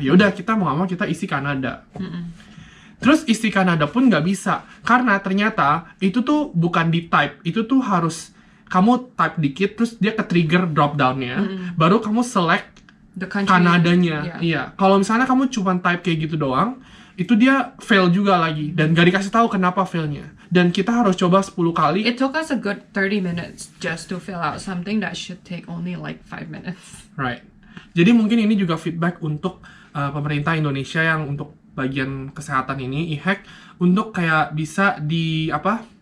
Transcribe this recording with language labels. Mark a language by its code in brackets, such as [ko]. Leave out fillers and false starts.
[id] Ya udah, kita mau nggak mau kita isi Kanada. Terus isi Kanada pun nggak bisa, karena ternyata itu tuh bukan di type, itu tuh harus kamu type dikit, terus dia ke trigger drop down-nya, baru kamu select [en] The country. [id] Kanadanya. Iya. Kalau misalnya kamu cuma type kayak gitu doang, itu dia fail juga lagi, dan gak dikasih tahu kenapa failnya. Dan kita harus coba 10 kali. [en] It took us a good 30 minutes just to fill out something that should take only like 5 minutes. Right. [id] Jadi mungkin ini juga feedback untuk pemerintah Indonesia yang untuk bagian kesehatan ini, IHEC, untuk kayak bisa di apa?